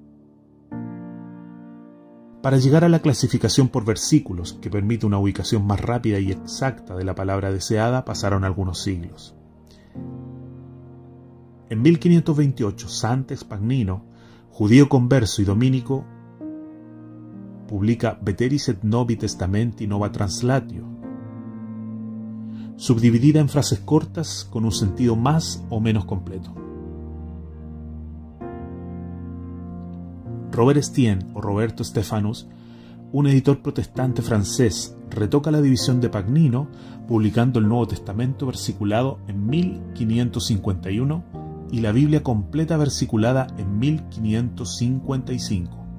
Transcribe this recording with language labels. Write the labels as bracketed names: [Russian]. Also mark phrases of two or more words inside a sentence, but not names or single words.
[Spanish] Para llegar a la clasificación por versículos, que permite una ubicación más rápida y exacta de la palabra deseada, pasaron algunos siglos. En 1528, Sant Espagnino, judío converso y dominico, publica Veteris et Novi Testamenti Nova Translatio, subdividida en frases cortas con un sentido más o menos completo. Robert Estienne o Roberto Stephanus, un editor protestante francés, retoca la división de Pagnino, publicando el Nuevo Testamento versiculado en 1551 y la Biblia completa versiculada en 1555.